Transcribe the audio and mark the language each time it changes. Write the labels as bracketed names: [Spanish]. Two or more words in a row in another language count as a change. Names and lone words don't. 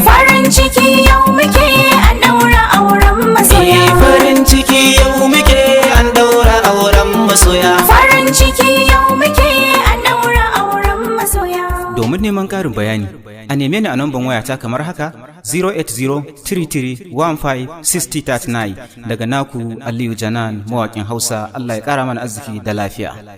[Hausa] Farin ciki yau muke an ɗaura auren masoya. Eh, farin ciki yau muke an ɗaura auren masoya. Farin ciki yau muke an ɗaura auren masoya. Domin neman ƙarin bayani, a neme ni a namban wayata kamar haka, zero eight zero three three one five sixty thirty nine. Daga naku Aliyu Janan, mawaƙin Hausa. Allah ya ƙara mana arziki da lafiya.